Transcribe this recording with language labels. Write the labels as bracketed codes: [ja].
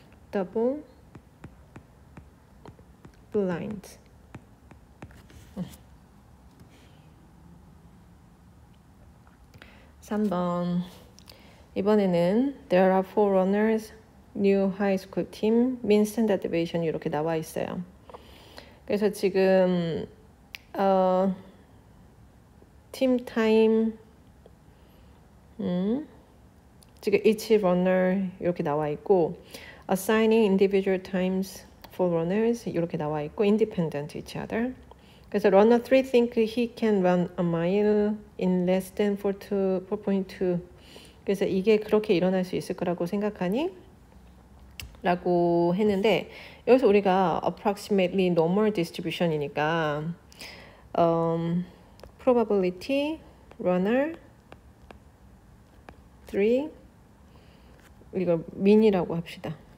[en] double blind. [ko] 3번. 이번에는 [en] there are 4 runners, new high school team, mean standard deviation [ko] 이렇게 나와 있어요. 그래서 지금 팀 타임 지금 each runner 이렇게 나와 있고 [en] assigning individual times for runners [ko] 이렇게 나와 있고 [en] independent each other. [ko] 그래서 [en] runner 3 think he can run a mile in less than 4.2. [ko] 그래서 이게 그렇게 일어날 수 있을 거라고 생각하니? 라고 했는데 여기서 우리가 [en] approximately normal distribution [ko] 이니까 probability runner 3 이걸 mean이라고 합시다.